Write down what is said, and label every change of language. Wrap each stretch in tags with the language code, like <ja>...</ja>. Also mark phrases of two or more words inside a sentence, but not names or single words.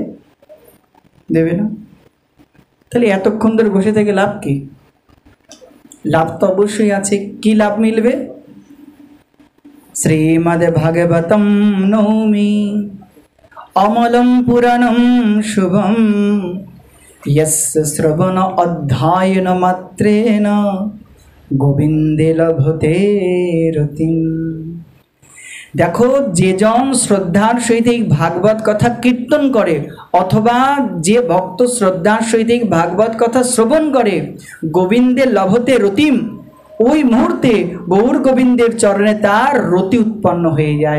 <bn>দেবে না। তাহলে এতক্ষণ ধরে বসে থেকে লাভ কি? লাভ তো অবশ্যই আছে। কি লাভ মিলবে?</bn> <sa>শ্রীমদ্ ভাগবতম নৌমি অমলম পুরাণম শুভম यस्य श्रवण अध्ययन मात्रेण गोविंदे लभते रतिम्।</sa> <bn>দেখো, যেজন শ্রদ্ধার সহিত এই ভাগবত কথা কীর্তন করে অথবা যে ভক্ত শ্রদ্ধার সহিত এই ভাগবত কথা শ্রবণ করে, গোবিন্দের</bn> <sa>লভতে রতিম,</sa> <bn>ওই মুহূর্তে গৌর গোবিন্দের চরণে তার রতি উৎপন্ন হয়ে যায়।</bn>